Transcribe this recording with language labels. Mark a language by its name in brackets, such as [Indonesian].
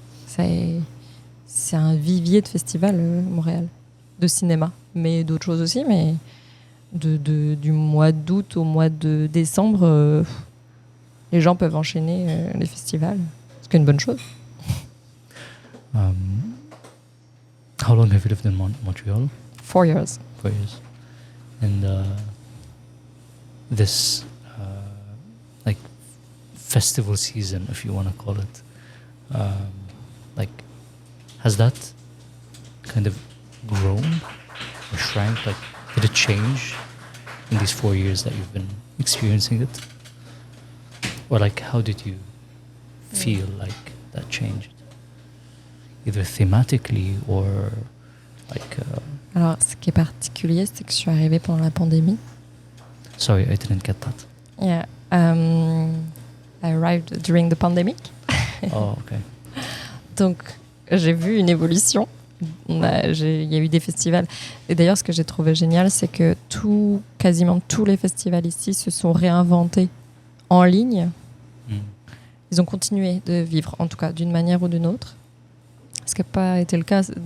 [French] C'est un vivier de festivals, Montréal, de cinéma. Mais d'autres choses aussi. Mais du mois d'août au mois de décembre, les gens peuvent enchaîner les festivals. Ce qui est une bonne chose. [English] How long have you lived in Montreal? 4 years. 4 years. And this like festival season, if you want to call it, like, has that kind of grown or shrank? Like, did it change in these 4 years that you've been experiencing it? Or like, how did you feel like that changed? Either thematically or like... [French] Alors, ce qui est particulier, c'est que je suis arrivée pendant la pandémie. [English] Sorry, I didn't get that. Yeah. I arrived during the pandemic. Oh, okay. [French] Donc, j'ai vu une évolution. Il y a eu des festivals. Et d'ailleurs, ce que j'ai trouvé génial, c'est que quasiment tous les festivals ici se sont réinventés en ligne. Ils ont continué de vivre, en tout cas, d'une manière ou d'une autre. Ce qui n'a pas été le cas.